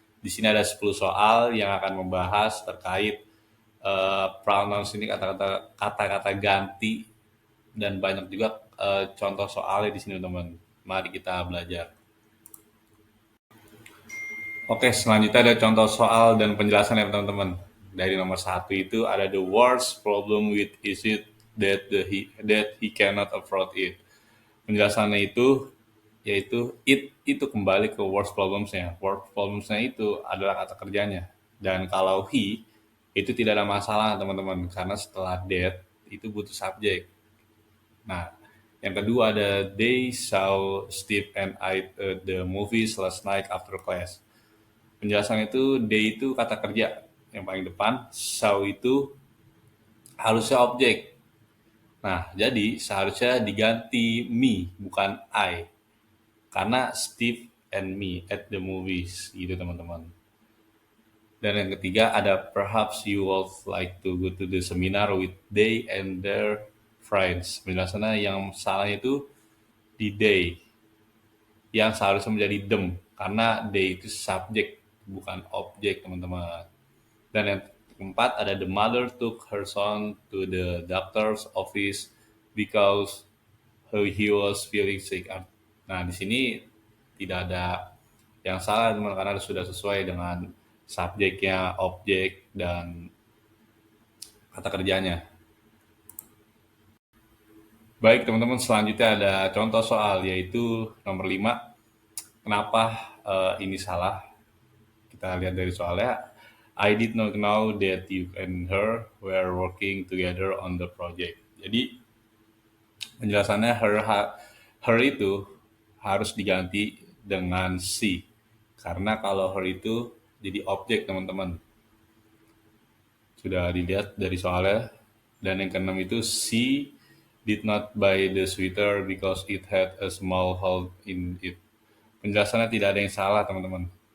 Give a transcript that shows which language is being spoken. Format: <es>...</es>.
<id>Di sini ada 10 soal yang akan membahas terkait pronouns ini, kata-kata ganti, dan banyak juga contoh soalnya di sini teman-teman. Mari kita belajar. Oke, selanjutnya ada contoh soal dan penjelasan ya teman-teman. Dari nomor 1 itu ada</id> <en>the worst problem with is it that he cannot afford it.</en> <id>Penjelasannya itu yaitu it itu kembali ke worst problems-nya. Worst problems-nya itu adalah kata kerjanya. Dan kalau he itu tidak ada masalah teman-teman karena setelah that itu butuh subjek. Nah, yang kedua ada</id> <en>they saw Steve and I at the movies last night after class.</en> <id>Penjelasan itu they itu kata kerja yang paling depan, saw itu harusnya objek. Nah, jadi seharusnya diganti me bukan I. Karena</id> <en>Steve and me at the movies</en> <id>gitu teman-teman. Dan yang ketiga ada</id> <en>perhaps you would like to go to the seminar with they and their friends.</en> <id>Penjelasannya yang salah itu di they, yang seharusnya menjadi them karena they itu subjek bukan objek teman-teman. Dan yang keempat ada</id> <en>the mother took her son to the doctor's office because he was feeling sick.</en> <id>Nah di sini tidak ada yang salah teman karena sudah sesuai dengan subjeknya, objek, dan kata kerjanya. Baik teman-teman, selanjutnya ada contoh soal yaitu nomor 5. Kenapa ini salah? Kita lihat dari soalnya.</id> <en>I did not know that you and her were working together on the project.</en> <id>Jadi penjelasannya her itu harus diganti dengan she. Karena kalau her itu jadi objek teman-teman. Sudah dilihat dari soalnya. Dan yang keenam itu</id> <en>she did not buy the sweater because it had a small hole in it.</en> <id>Penjelasannya tidak ada yang salah teman-teman.</id>